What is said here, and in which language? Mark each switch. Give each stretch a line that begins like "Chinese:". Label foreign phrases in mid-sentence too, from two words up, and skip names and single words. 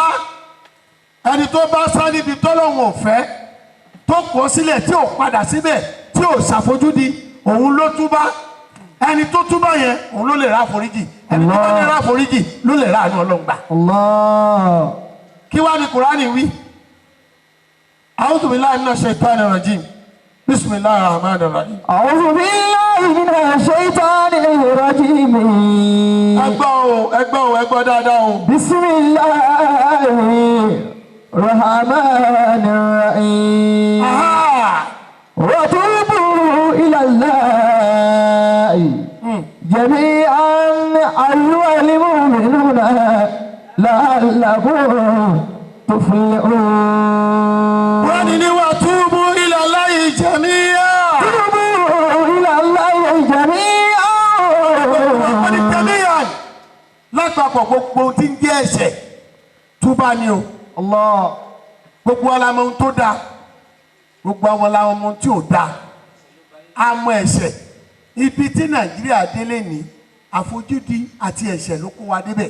Yoruba: Ẹni tó bá sá níbi tọ́lọ́run ò fẹ́ tó kọ̀ sílẹ̀ tí ò padà síbẹ̀ tí ò ṣàfojúdi òun ló túbá. Ẹni tó túbá yẹn òun ló lè rá àforíjì. Ẹni tó bá lè rá àforíjì ló lè rá àánú Ọlọ́run gbà. Allah. Kí wá ní Kùránì wí?
Arabic: أعوذ بالله من الشيطان الرجيم. بسم الله الرحمن الرحيم. أعوذ بالله من الشيطان الرجيم.
Yoruba: Ẹgbọ́ dáadáa o.
Arabic: بسم الله الرحمن الرحيم. وتوبوا إلى الله جميعا أيها المؤمنون لعلكم تفلحون.
Yoruba: Wọ́n ní
Arabic: وتوبوا إلى الله جميعا. توبوا إلى الله جميعا.
Yoruba: Wọ́n ní jami'a. Lápapọ̀ gbogbo tí ń jẹ́ ẹ̀ṣẹ̀ túbá ni o. Allah. Gbogbo alamọ ohun tó dáa. Gbogbo àwọn alamọ ohun tí ò dáa. Àmọ́ ẹ̀ṣẹ̀. Ibi tí Nàìjíríà délé ní àfojúdi àti ẹ̀ṣẹ̀ ló kó wa débẹ̀.